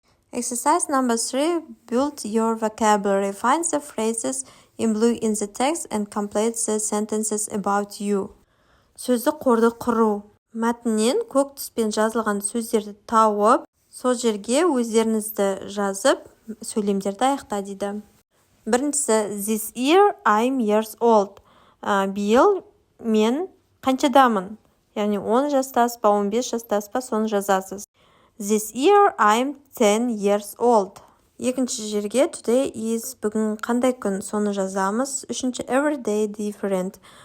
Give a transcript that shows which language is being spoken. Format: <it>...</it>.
<en>Exercise number 3. Build your vocabulary. Find the phrases in blue in the text and complete the sentences about you.</en> <kk>Сөздік қорды құру. Мәтіннен көк түспен жазылған сөздерді тауып, сол жерге өздеріңізді жазып, сөйлемдерді аяқта дейді. Біріншісі,</kk> <en>this year I'm years old.</en> <kk>Биыл мен қаншадамын? Яғни 10 жастаспа, 15 жастаспа, соны жазасыз.</kk> <en>This year I'm 10 years old.</en> <kk>Екінші жерге</kk> <en>today is</en> <kk>бүгін қандай күн, соны жазамыз. Үшінші</kk> <en>every day different.</en>